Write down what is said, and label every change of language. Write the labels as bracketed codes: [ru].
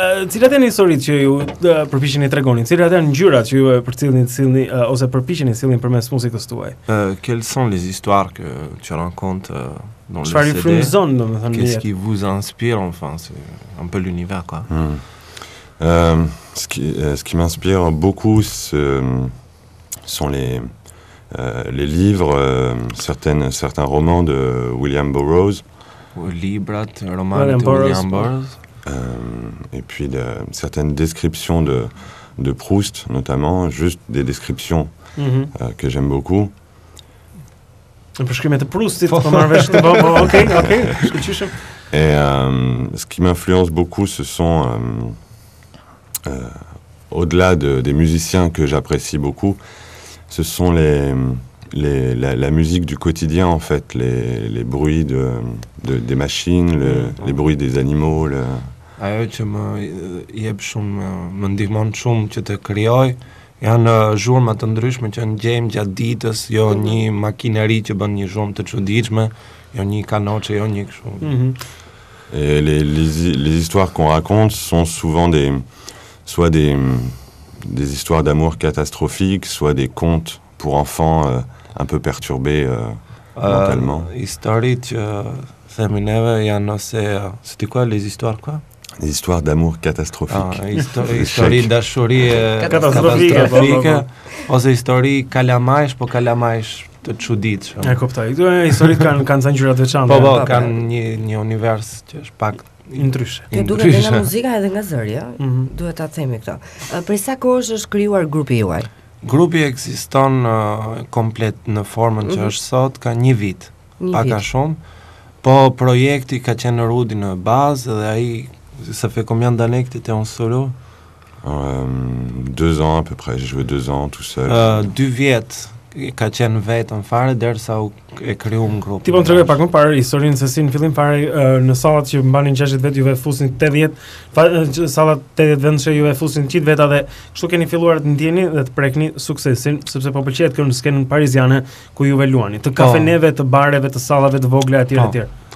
[sq] Cilat janë historitë që ju përpiqeni tregoni? Cilat janë ngjyrat që ju përcjellni ose përpiqeni sillni përmes muzikës tuaj? [fr] Quelles sont les histoires que tu racontes dans le [sq] Çfarë [fr] CD? [sq] frymëzon, domethënë? [fr] Qu'est-ce qui vous inspire, enfin, c'est un peu l'univers, quoi. Ce qui m'inspire beaucoup, sont les livres, certains romans de William Burroughs. [sq] Librat, romanet e William Burroughs. [fr] Et puis certaines descriptions de Proust, notamment, juste des descriptions que j'aime beaucoup. [sq] Përshkrimet e Proustit, po marr vesh të okay, shkëlqyshëm. [fr] Et ce qui m'influence beaucoup, ce sont, au-delà des musiciens que j'apprécie beaucoup, ce sont la musique du quotidien, en fait, les bruits des machines, les bruits des animaux. [sq] Ajo që më jep shumë, më ndihmon shumë që të krijoj, janë zhurma të ndryshme që ngjejmë gjatë ditës, jo një makineri që bën një zhurmë të çuditshme, jo një kanoçe, jo një kështu. [fr] Et les histoires qu'on raconte sont souvent soit des histoires d'amour catastrophiques, soit des contes pour enfants un peu perturbés mentalement. [sq] Historitë që themi neve janë [fr] c'était quoi les histoires quoi? Des histoires d'amour catastrophiques. [sq] Histori dashurie katastrofike ose histori kalamajsh, po kalamajsh të çuditshëm. E kuptoj. Këto historitë kanë ca ngjyra të veçanta. Po, kanë një univers që është pak ndryshe. Kjo duket nga muzika edhe nga zëri, duhet ta themi këtë. Për sa kohë është krijuar grupi juaj? Grupi ekziston komplet në formën që është sot ka një vit, pak a shumë, po projekti ka qenë Rudi në bazë dhe ai [fr] ça fait combien d'années que tu étais en solo? 2 ans à peu près, j'ai joué 2 ans tout seul. [sq] 2 vjet ka qenë vetëm fare derisa e krijuam grupin. Ti po më tregoj pak më parë historinë se si në fillim fare në sallat që mbanin 60 vet juve fusin 80, sallat 80 vendshë juve fusin 100 veta dhe kështu keni filluar të ndjeni dhe të prekni suksesin sepse po pëlqejt kjo në skenën pariziane ku juve luani, të kafeneve, të bareve, të sallave të vogla etj etj.